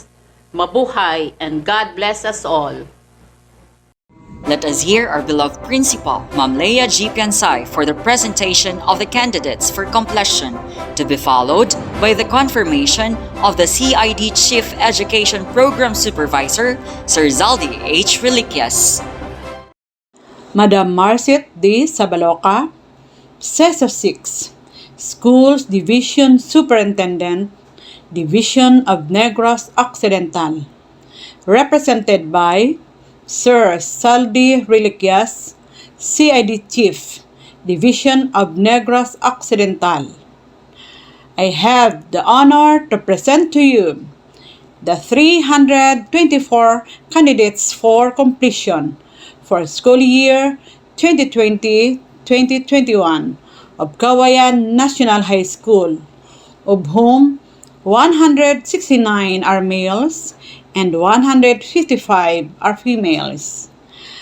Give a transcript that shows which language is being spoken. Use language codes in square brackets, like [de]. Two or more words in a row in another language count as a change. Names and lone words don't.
[en] Mabuhay and God bless us all. Let us hear our beloved Principal, Ma'am Leia G. Piansay, for the presentation of the candidates for completion, to be followed by the confirmation of the CID Chief Education Program Supervisor, Sir Zaldi H. Reliquias. Madam Marcet D. Sabaloca, CESA 6, Schools Division Superintendent, Division of Negros Occidental, represented by Sir Saldi Reliquias, CID Chief, Division of Negros Occidental. I have the honor to present to you the 324 candidates for completion for school year 2020-2021 of Cauayan National High School, of whom 169 are males and 155 are females.